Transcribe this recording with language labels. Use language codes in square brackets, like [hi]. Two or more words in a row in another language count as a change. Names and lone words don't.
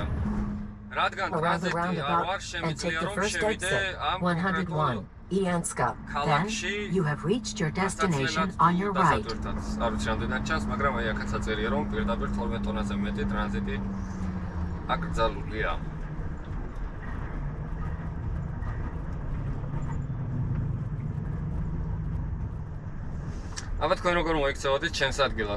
[ka] რადგან [en] Around the [ka] ტრანზიტი არ [en] roundabout [ka] ვარ, [en] and take [ka] შემიძლია [en] the [ka] რომ [en] first [ka] შევიდე [en] exit. [ka] ამ [en] 101. Ianska. Then you have reached your destination on your right. [ka] არ ვიცი რამდენად ჩანს, მაგრამ აი აქაც აწერია, რომ პირდაპირ 12 ტონაზე მეტი ტრანზიტი აკრძალულია. აბა თქვენ როგორ მოიქცევოდით ჩემს ადგილას?